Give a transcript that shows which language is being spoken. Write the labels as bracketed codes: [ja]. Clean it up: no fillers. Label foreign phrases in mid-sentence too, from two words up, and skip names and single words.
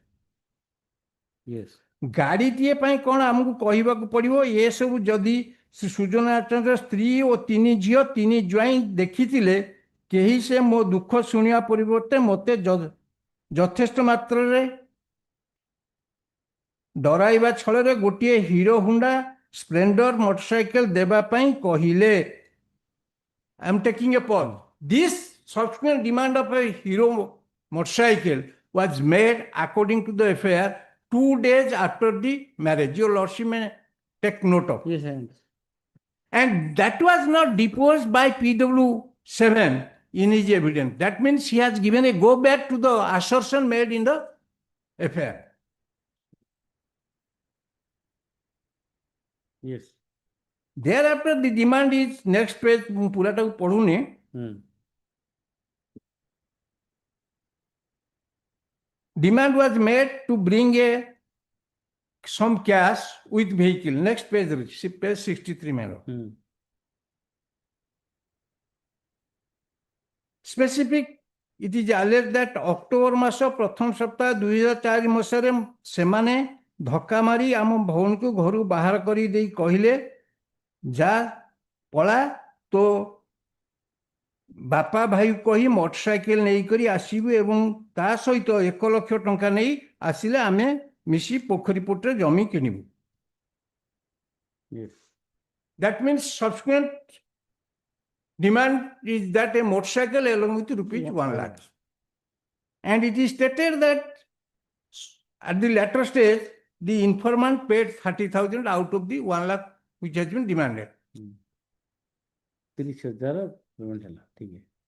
[or] ଗାଡ଼ିଟିଏ ପାଇଁ କ'ଣ ଆମକୁ କହିବାକୁ ପଡ଼ିବ ଏସବୁ ଯଦି ଶ୍ରୀ ସୂର୍ଯ୍ୟନାରାୟଣଙ୍କ ସ୍ତ୍ରୀ ଓ 3 ଝିଅ 3 ଜ୍ୱାଇଁ ଦେଖିଥିଲେ କେହି ସେ ମୋ ଦୁଃଖ ଶୁଣିବା ପରିବର୍ତ୍ତେ ମୋତେ ଯଥେଷ୍ଟ ମାତ୍ରାରେ ଡରାଇବା ଛଳରେ ଗୋଟିଏ ହିରୋ ହୁଣ୍ଡା ସ୍ପ୍ଲେଣ୍ଡର ମୋଟରସାଇକେଲ ଦେବା ପାଇଁ କହିଲେ। [en] I am taking a pause. This subsequent demand of a hero motorcycle was made according to the affair 2 days after the marriage. Your lordship may take note of. Yes, I understand. And that was not deposed by PW7 in his evidence. That means he has given a go back to the assertion made in the affair. Yes. Thereafter the demand is next page [or] ମୁଁ ପୁରାଟାକୁ ପଢୁନି। [en] Demand was made to bring some cash with vehicle. Next page, page 63 madam. Specific, it is alleged that October [or] ମାସ ପ୍ରଥମ ସପ୍ତାହ 2004 ମସିହାରେ ସେମାନେ ଧକ୍କା ମାରି ଆମ ଭଉଣୀକୁ ଘରୁ ବାହାର କରି ଦେଇ କହିଲେ ଯା ପଳା ତ ବାପା ଭାଇ କହି ମୋଟରସାଇକେଲ ନେଇକରି ଆସିବୁ ଏବଂ ତା ସହିତ 1 ଲକ୍ଷ ଟଙ୍କା ନେଇ ଆସିଲେ ଆମେ ମିଶି ପୋଖରୀ ପଟରେ ଜମି କିଣିବୁ। [en] That means subsequent demand is that a motorcycle along with rupees 1 lakh. And it is stated that at the latter stage the informant paid 30,000 out of the 1 lakh which has been demanded. [hi] 30,000 पेमेंट है ठीक है।